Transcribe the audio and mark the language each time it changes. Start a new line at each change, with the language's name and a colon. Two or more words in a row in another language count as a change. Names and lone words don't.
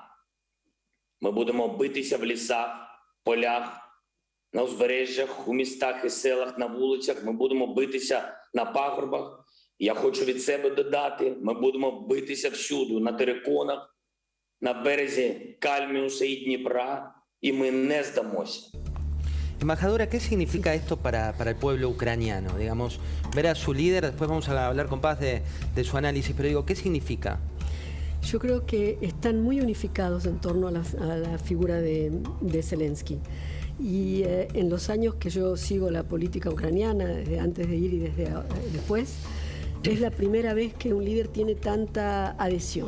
Ukrainian: Ми будемо битися в лісах, полях, на узбережжях, у містах і селах, на вулицях, ми будемо битися на пагорбах. Я хочу від себе додати, ми будемо битися всюди, на териконах, на березі Кальміуса і Дніпра, і ми не здамося.
Spanish: Embajadora, ¿qué significa esto para el pueblo ucraniano? Digamos, ver a su líder, después vamos a hablar con Paz de su análisis, pero digo, ¿qué significa? Yo creo que están muy unificados en torno a la figura de Zelensky. Y en los años que yo sigo la política ucraniana, desde antes de ir y desde después, es la primera vez que un líder tiene tanta adhesión.